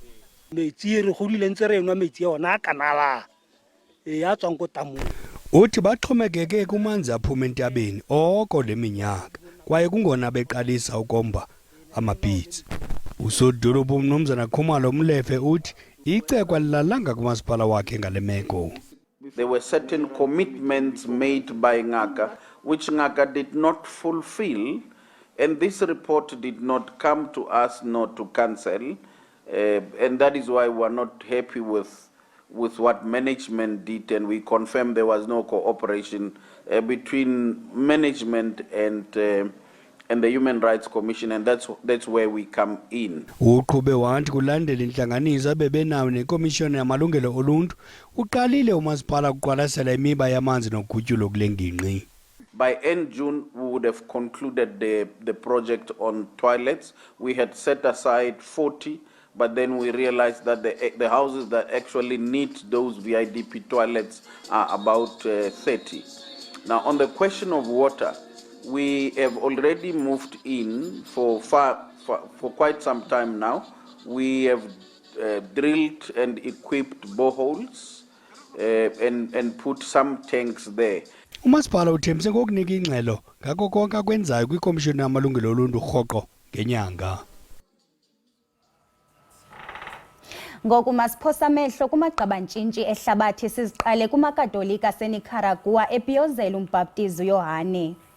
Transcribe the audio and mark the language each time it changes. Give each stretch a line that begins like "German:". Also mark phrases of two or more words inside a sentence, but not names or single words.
Xhosa: Uthi baxhomekeke kumanzi aphuma entabeni oko le minyaka kwaye kungona beqalisa ukomba amabhitsi. Usodolophu uMnumzana Khumalo Mlefe uthi icekwa lilalanga kumasipala wakhe ngale meko.
English: There were certain commitments made by Ngaka which Ngaka did not fulfill, and this report did not come to us nor to council, and that is why we are not happy with what management did, and we confirm there was no cooperation between management and the Human Rights Commission, and that's where we come in.
Xhosa: Uqhube wathi kulandela intlanganiso abebenayo nekomishoni yamalungelo oluntu uqalile umasipala ukuqwalasela imiba yamanzi nogutyulo kule ngingqi.
English: By end June, we would have concluded the project on toilets. We had set aside 40, but then we realized that the houses that actually need those VIDP toilets are about 30. Now, on the question of water, we have already moved in for quite some time now. We have drilled and equipped boreholes and put some tanks there.
Xhosa: Umasipala uthembise ngokunika ingxelo ngako konke akwenzayo kwikomishoni yamalungelo oluntu rhoqo ngenyanga. Ngoku masiphosa amehlo kumagqabantshintshi ehlabathi siziqale kumakatolika aseNicaragua ebhiyozela umbhaptizi uYohane.